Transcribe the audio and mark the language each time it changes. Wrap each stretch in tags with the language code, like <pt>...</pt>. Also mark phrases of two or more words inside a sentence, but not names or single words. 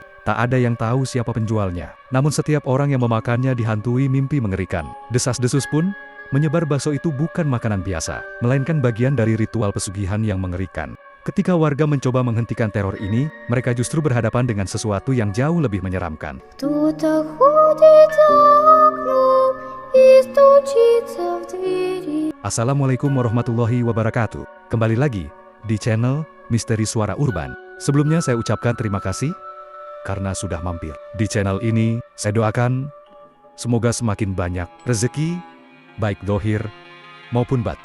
<id>Tak ada yang tahu siapa penjualnya, namun setiap orang yang memakannya dihantui mimpi mengerikan. Desas-desus pun menyebar bakso itu bukan makanan biasa, melainkan bagian dari ritual pesugihan yang mengerikan. Ketika warga mencoba menghentikan teror ini, mereka justru berhadapan dengan sesuatu yang jauh lebih menyeramkan.</id> <ru>Кто-то ходит за окном и стучится в двери.</ru> <ar>السلام عليكم ورحمة الله وبركاته.</ar> <id>Kembali lagi di channel Misteri Suara Urban. Sebelumnya saya ucapkan terima kasih karena sudah mampir. Di channel ini, saya doakan semoga semakin banyak rezeki, baik dohir maupun batin.</id>